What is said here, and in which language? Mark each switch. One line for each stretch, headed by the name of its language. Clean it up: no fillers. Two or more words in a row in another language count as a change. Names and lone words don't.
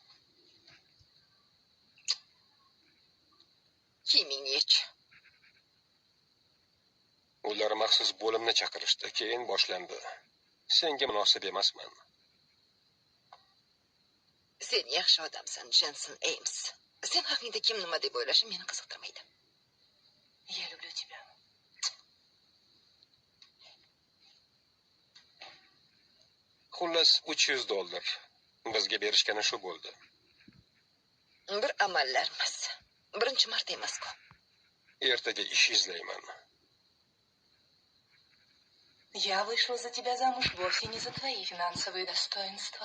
Uzbek: Kiyimingni yech. Ular maxsus bo'limni chaqirishdi, keyin boshlandi. Senga munosib emasman. Sen yaxshi odamsan, Jensen Ames. Sen haqingda kim nima deb o'ylashi meni qiziqtirmaydi.
Russian: Я люблю тебя.
Uzbek: Xullas $300. Bizga berishgani shu bo'ldi. Bir amallarimiz. Birinchi marta emas-ku. Ertaga ish izlayman.
Russian: Я вышла за тебя замуж вовсе не за твои финансовые достоинства.